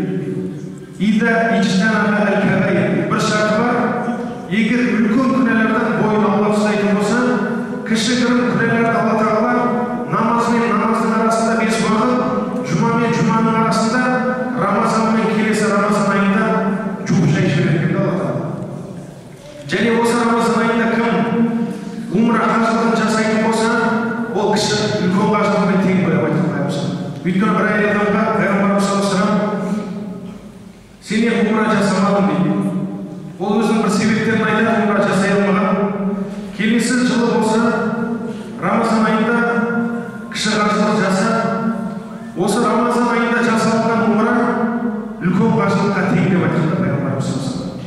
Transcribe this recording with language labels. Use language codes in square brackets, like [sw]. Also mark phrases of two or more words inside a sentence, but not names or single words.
[ar] إذا اجتنب الكبائر, [kk] бір шарты бар, егер үлкен күнәлардан бойын аулақ ұстайтын болса, кішігірім күнәларды Алла Тағала намаз мен намаздың арасында 5 уақыт, жұма мен жұманың арасында, Рамазан мен келесі Рамазан айында жуып шайып жібереді Алла Тағала. Және осы Рамазан айында кім умра қажылығын жасайтын болса, ол кіші үлкен қажылығымен тең болып айтылған. Өйткені бір әйел адамға Пайғамбарымыз [ar] صلى الله عليه وسلم [kk] сен неге умра жасамадың дейді. Ол өзінің бір себептерін айтады, умра жасай алмаған. Келесі жылы болса Рамазан айында кіші қажылық жаса. Осы Рамазан айында жасалған умра үлкен қажылыққа тең деп айтады Пайғамбарымыз.